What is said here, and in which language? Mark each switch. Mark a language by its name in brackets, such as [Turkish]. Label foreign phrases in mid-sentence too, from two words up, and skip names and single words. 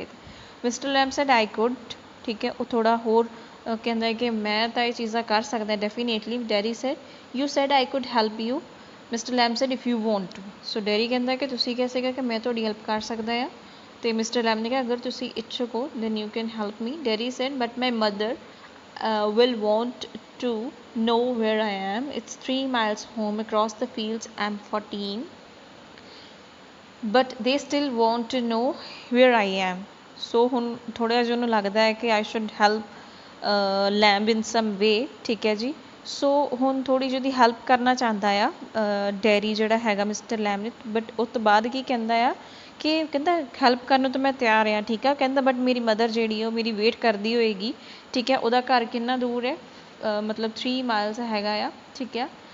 [English] Mister Lamp said I could [Punjabi] ਠੀਕ ਹੈ ਉਹ ਥੋੜ੍ਹਾ ਹੋਰ ਕਹਿੰਦਾ ਕਿ ਮੈਂ ਤਾਂ ਇਹ ਚੀਜ਼ਾਂ ਕਰ ਸਕਦਾ ਡੈਫੀਨੇਟਲੀ। [English] Derry said you said I could help you Mister Lamp said if you want to. [Punjabi] ਸੋ ਡੈਰੀ ਕਹਿੰਦਾ ਕਿ ਤੁਸੀਂ ਕਿਹਾ ਸੀਗਾ ਕਿ ਮੈਂ ਤੁਹਾਡੀ ਹੈਲਪ ਕਰ ਸਕਦਾ ਆ ਅਤੇ ਮਿਸਟਰ ਲੈਂਪ ਨੇ ਕਿਹਾ ਅਗਰ ਤੁਸੀਂ ਇੱਛੁਕ ਹੋ [English] then you can help me. Derry said but my mother will want to know where I am. It's 3 miles home across the fields. I'm 14. But they still want to know where I am. [Punjabi] So ਹੁਣ ਥੋੜ੍ਹਾ ਜਿਹਾ ਉਹਨੂੰ ਲੱਗਦਾ ਹੈ ਕਿ [English] I should help Lamb in some way [Punjabi] ਠੀਕ ਹੈ ਜੀ। ਸੋ ਹੁਣ ਥੋੜ੍ਹੀ ਜਿਹੀ ਹੈਲਪ ਕਰਨਾ ਚਾਹੁੰਦਾ ਆ ਡੈਰੀ ਜਿਹੜਾ ਹੈਗਾ ਮਿਸਟਰ ਲੈਂਪ ਨੇ ਬਟ ਉਸ ਤੋਂ ਬਾਅਦ ਕੀ ਕਹਿੰਦਾ ਆ ਕਿ ਕਹਿੰਦਾ ਹੈਲਪ ਕਰਨ ਨੂੰ ਤਾਂ ਮੈਂ ਤਿਆਰ ਹਾਂ ਠੀਕ ਆ ਕਹਿੰਦਾ ਬਟ ਮੇਰੀ ਮਦਰ ਜਿਹੜੀ ਉਹ ਮੇਰੀ ਵੇਟ ਕਰਦੀ ਹੋਏਗੀ ਠੀਕ ਹੈ ਉਹਦਾ ਘਰ ਕਿੰਨਾ ਦੂਰ ਹੈ ਮਤਲਬ 3 ਮਾਈਲਸ ਹੈਗਾ ਆ ਠੀਕ ਹੈ।